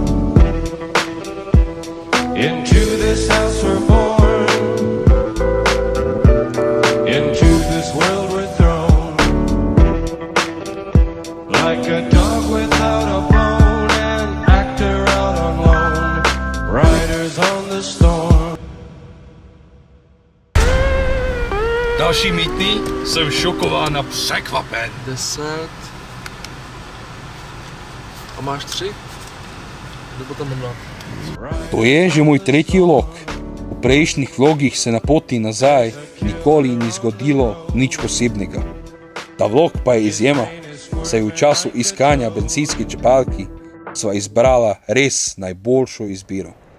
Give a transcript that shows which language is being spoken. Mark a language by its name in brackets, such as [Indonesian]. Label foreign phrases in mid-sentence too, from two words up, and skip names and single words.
[English] Into this house we're born, into this world we're thrown. Like a dog without a bone, an actor out on loan. Riders on the storm. [Czech] Dalšími dny jsem šokován a překvapen. 10. A máš 3? Nebo tam mám 2? [Slovenian] To je že môj tretí vlog. V prejšnjih vlogih se na poti nazaj nikoli ni zgodilo nič posebnega. Ta vlog pa je izjema, saj v času iskanja bencinske črpalke sva izbrala res najboljšo izbiro.